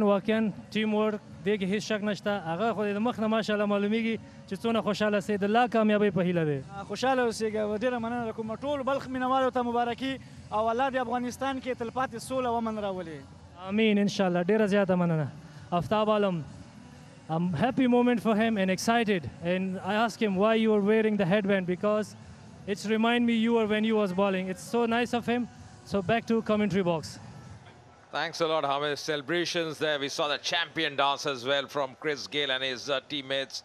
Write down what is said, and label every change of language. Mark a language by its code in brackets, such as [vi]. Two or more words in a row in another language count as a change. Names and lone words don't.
[ps] واقعا ټیم ورک دغه هیڅ شک نشته هغه خو د مخ نه ماشاءالله معلومیږي چې څونه خوشاله سي د الله کامیابی په هیله ده خوشاله اوسېږه ډېر مننه کوم ټول بلخ مینوالو ته مبارکي او الله د افغانستان کې تلپاتې سوله ومن راولي امين ان شاء الله ډېر زیاته مننه افتاب عالم [en] happy moment for him and excited and I asked him why you were wearing the headband because it's remind me you were when you was bowling. It's so nice of him. So back to commentary box. Thanks a lot, Hamid. Celebrations there. We saw the champion dance as well from Chris Gayle and his teammates.